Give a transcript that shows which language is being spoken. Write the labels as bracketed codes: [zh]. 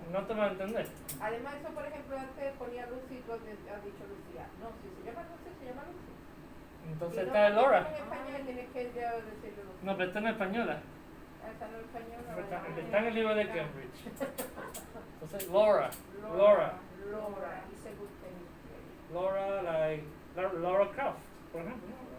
[es] No te vas a entender. Además, eso, por ejemplo, antes ponía Lucy y tú has dicho Lucía. No, si se llama Lucy, se llama Lucy. Entonces Y esta es Laura. En español tienes que ya decirle Lucy. No, pero esta no es española. Esta no es española. Está en el libro de Cambridge. Entonces, Laura. Laura. [en] Laura is a good tennis player. [es] Laura, like Laura Croft, por ejemplo.